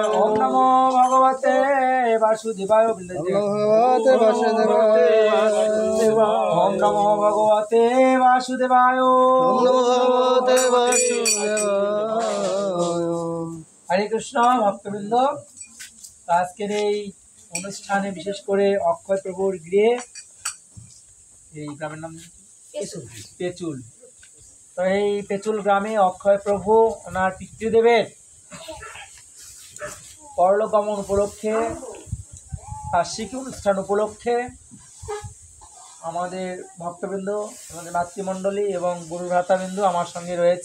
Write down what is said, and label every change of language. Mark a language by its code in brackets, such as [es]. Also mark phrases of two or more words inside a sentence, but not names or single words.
[sa] ओम नमो भगवते वासुदेवाय। ओम नमो भगवते वासुदेवाय। [bn] হরে কৃষ্ণ ভক্তবৃন্দ, আজকের এই অনুষ্ঠানে বিশেষ করে অক্ষয় প্রভুর গৃহে, এই গ্রামের নাম পেচুল। তো এই পেচুল গ্রামে অক্ষয় প্রভু ওনার পিতৃদেবের পরলোকগমন উপলক্ষে, বার্ষিকী অনুষ্ঠান উপলক্ষে আমাদের ভক্তবৃন্দ, আমাদের মাতৃমণ্ডলী এবং গুরুভ্রাতাবৃন্দ আমার সঙ্গে রয়েছেন।